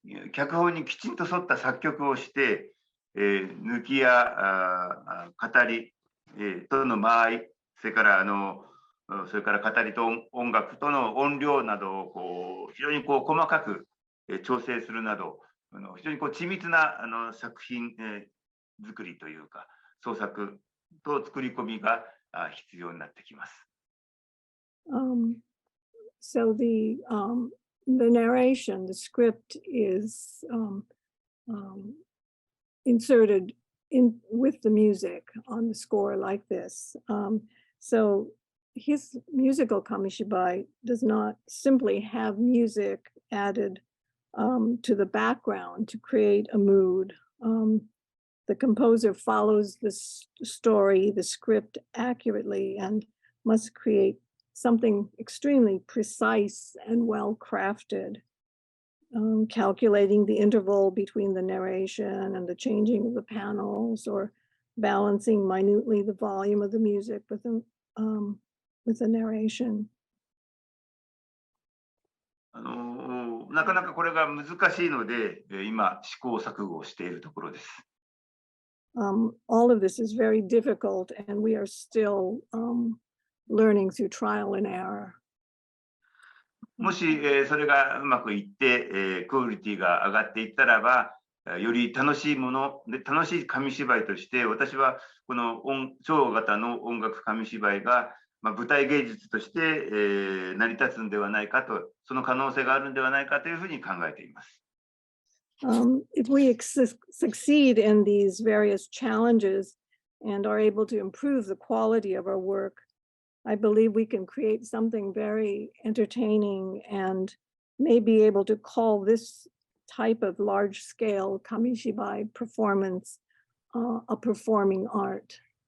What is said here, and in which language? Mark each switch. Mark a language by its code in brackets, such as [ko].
[ja] 脚本にきちんと沿った作曲をして、抜きや語り、との間合いそれから語りと音楽との音量などを非常に細かく調整するなど非常に緻密な作品作りというか創作と作り込みが必要になってきます。 [en] So the narration, the script is inserted in with the music on the score like this. So his musical Kamishibai does not simply have music added to the background to create a mood. The composer follows the story, the script accurately, and must create something extremely precise and well crafted, calculating the interval between the narration and the changing of the panels, or balancing minutely the volume of the music with the narration. [ja] なかなかこれが難しいので、今試行錯誤をしているところです。 [en] All of this is very difficult, and we are still learning through trial and error. [ja] もし、それがうまくいって、クオリティが上がっていったらば、より楽しいもので、楽しい紙芝居として、私はこの超型の音楽紙芝居が、舞台芸術として、成り立つんではないかと、その可能性があるんではないかというふうに考えています。 [en] If we succeed in these various challenges and are able to improve the quality of our work, I believe we can create something very entertaining and may be able to call this type of large-scale Kamishibai performance a performing art.